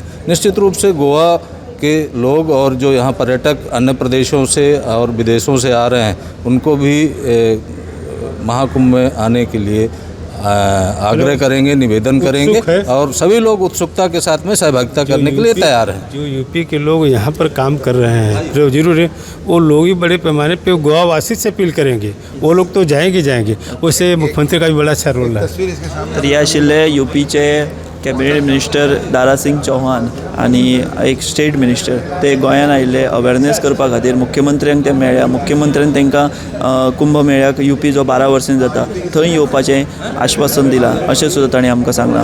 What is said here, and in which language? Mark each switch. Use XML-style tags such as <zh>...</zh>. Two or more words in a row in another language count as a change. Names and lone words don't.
<hi>निश्चित रूप से गोवा के लोग और जो यहाँ पर्यटक अन्य प्रदेशों से और विदेशों से आ रहे हैं, उनको भी महाकुंभ में आने के लिए आग्रह करेंगे, निवेदन करेंगे और सभी लोग उत्सुकता के साथ में सहभागिता करने के लिए तैयार हैं। जो यूपी के लोग यहाँ पर काम कर रहे हैं, जो जरूर है, वो लोग ही बड़े पैमाने पे गोवा वासी से अपील करेंगे, वो लोग तो जाएंगे। वैसे मुख्यमंत्री का भी बड़ा अच्छा रोल है।</hi> <kok>रिया शिल्ले यूपीचे</kok> <en>cabinet minister</en> <kok>दारा सिंग चौहान आनी एक</kok> <en>state minister</en> <kok>ते गोंयान आयिल्ले अवेरनेस करपा खातीर मुख्यमंत्र्यांक ते मेळ्ळ्या। मुख्यमंत्र्यान तांकां कुंभ मेळ्याक यूपी जो 12 वर्सांनी जाता थंय येवपाचें आश्वासन दिलां, अशें सुद्दां ताणें आमकां सांगलां।</kok>